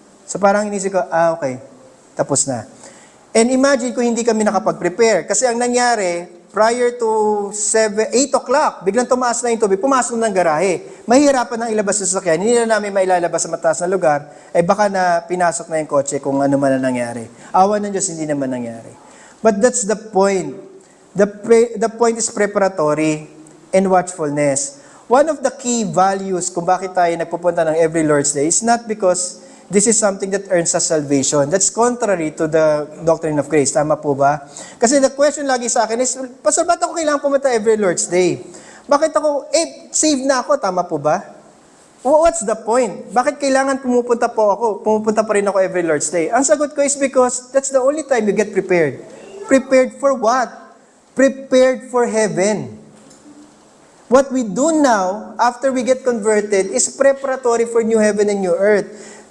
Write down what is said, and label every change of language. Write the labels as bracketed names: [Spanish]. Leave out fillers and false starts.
[Filipino] So, parang inisip ko, okay. Tapos na. [English] And imagine [Filipino] kung hindi kami nakapag-prepare. Kasi ang nangyari, [English] prior to 8 o'clock, [Filipino] biglang tumaas na yung tubig, pumasok ng garahe. Mahihirapan nang ilabas sa sasakyan. Hindi na namin mailalabas sa mataas na lugar, baka na pinasok na yung kotse kung ano man ang nangyari. Awa ng Diyos, hindi naman nangyari. [English] But that's the point. The point is preparatory and watchfulness. One of the key values [Filipino] kung bakit tayo nagpupunta ng [English] every Lord's Day is not because this is something that earns us salvation. That's contrary to the doctrine of grace. [Filipino] Tama po ba? Kasi the question lagi sa akin is, Pastor, ba't ako kailangan pumunta every Lord's Day? Bakit ako, save na ako, tama po ba? [English] What's the point? [Filipino] Bakit kailangan pumupunta pa rin ako every Lord's Day? Ang sagot ko [English] is because that's the only time you get prepared. Prepared for what? Prepared for heaven. What we do now, after we get converted, is preparatory for new heaven and new earth.